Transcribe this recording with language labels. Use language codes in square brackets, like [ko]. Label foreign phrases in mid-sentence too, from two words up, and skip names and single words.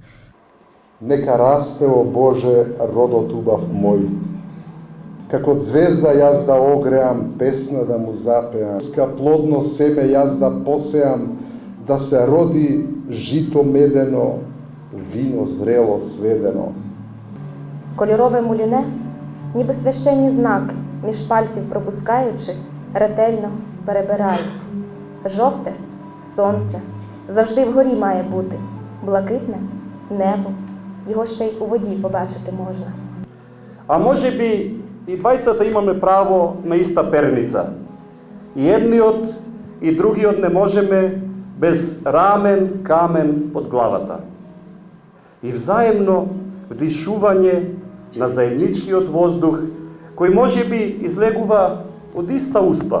[mk] Нека расте, о Боже, родот убав мој. Како звезда јас да огреам, песна да му запеам. Ска плодно семе јас да посеам, да се роди жито медено, вино зрело сведено. [uk] Кольорове муліне, ніби священний знак, між пальців пропускаючи, ретельно перебираю. Жовте – сонце, завжди вгорі має бути. Блакитне – небо, його ще й у воді побачити можна. [mk] А може би и двајцата имаме право на иста перница. И едниот и другиот не можеме без рамен камен под главата. И взаемно вдишување на заедничкиот воздух, кој може би излегува од иста уста.